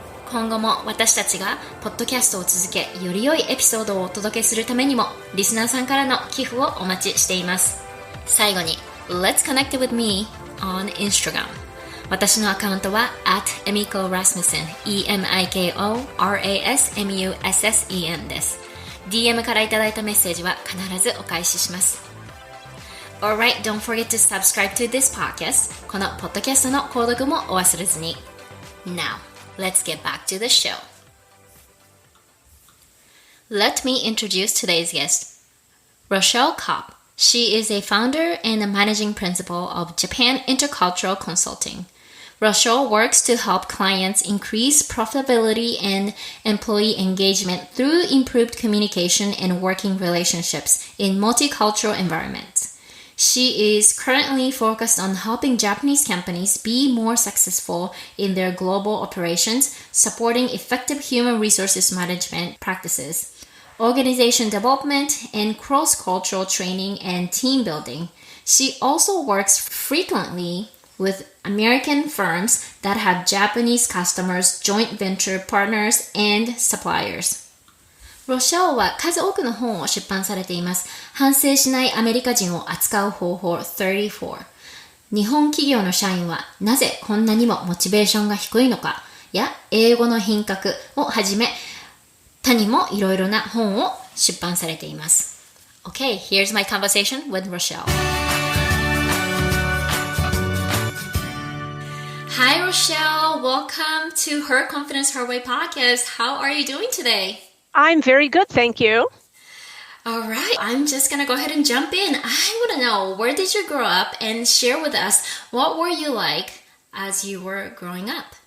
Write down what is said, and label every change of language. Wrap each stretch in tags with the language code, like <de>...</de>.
<ja>今後も私たちがポッドキャストを続け、より良いエピソードをお届けするためにもリスナーさんからの寄付をお待ちしています。最後に</ja> <en>Let's connect with me on Instagram.</en> <ja>私のアカウントは @emiko rasmussen EMIKORASMUSSEN です。 DM からいただいたメッセージは必ずお返しします。</ja> <en>Alright, don't forget to subscribe to this podcast.</en> <ja>このポッドキャストの購読もお忘れずに。</ja> <en>Now, let's get back to the show. Let me introduce today's guest, Rochelle Kopp.She is a founder and a managing principal of Japan Intercultural Consulting. Rochelle works to help clients increase profitability and employee engagement through improved communication and working relationships in multicultural environments. She is currently focused on helping Japanese companies be more successful in their global operations, supporting effective human resources management practices.Organization development and cross-cultural training and team building. She also works frequently with American firms that have Japanese customers, joint venture partners, and suppliers.</en> <ja>ロシャオは数多くの本を出版されています。反省しないアメリカ人を扱う方法34。日本企業の社員はなぜこんなにもモチベーションが低いのかや英語の品格をはじめ他にもいろいろな本を出版されています。</ja> <en>Okay, here's my conversation with Rochelle. Hi Rochelle, welcome to Her Confidence Her Way podcast. How are you doing today? I'm very good, thank you. All right, I'm just gonna go ahead and jump in. I want to know, where did you grow up, and share with us what were you like as you were growing up?</en>